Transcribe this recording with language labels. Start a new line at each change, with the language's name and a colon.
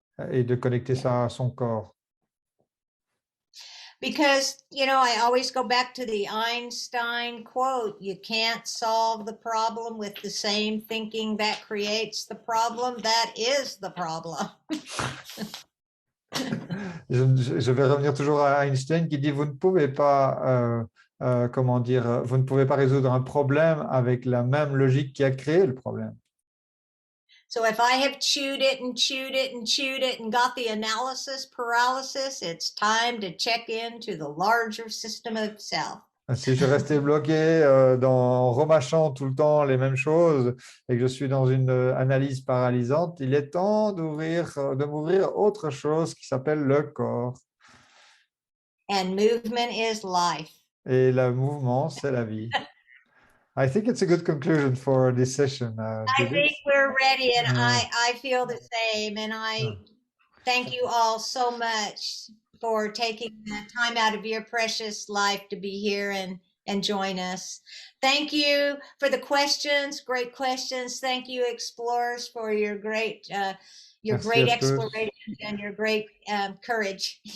French: Et de connecter ça à son corps.
English: Because, you know, I always go back to the Einstein quote, you can't solve the problem with the same thinking that creates the problem. That is the problem.
French: Je vais revenir toujours à Einstein qui dit, vous ne pouvez pas, comment dire, vous ne pouvez pas résoudre un problème avec la même logique qui a créé le problème.
English: So if I have chewed it and chewed it and chewed it and got the analysis paralysis, it's time to check into the larger system of self.
French: Si je restais bloqué en remâchant tout le temps les mêmes choses et que je suis dans une analyse paralysante, il est temps de m'ouvrir autre chose qui s'appelle le corps.
English: And movement is life.
French: Et le mouvement, c'est la vie.
English: I think it's a good conclusion for this session. I think we're ready, and I feel the same. And I thank you all so much for taking the time out of your precious life to be here and join us. Thank you for the questions, great questions. Thank you, explorers, for your great exploration and your great courage.